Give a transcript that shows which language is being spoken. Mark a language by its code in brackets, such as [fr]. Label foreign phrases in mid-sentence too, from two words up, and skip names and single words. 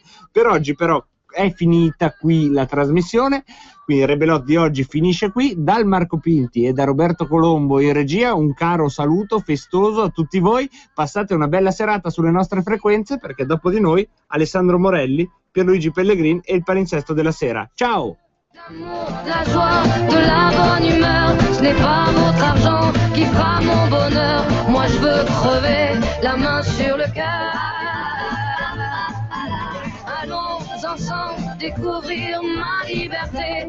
[it] Per oggi però è finita qui la trasmissione, quindi Rebelot di oggi finisce qui. Dal Marco Pinti e da Roberto Colombo in regia un caro saluto festoso a tutti voi, passate una bella serata sulle nostre frequenze perché dopo di noi Alessandro Morelli, Pierluigi Pellegrin e il palinsesto della sera. Ciao! [fr] La joie, de la bonne humeur, ce n'est pas votre argent qui fera mon bonheur. Moi je veux crever la main sur le cœur. Allons ensemble découvrir ma liberté.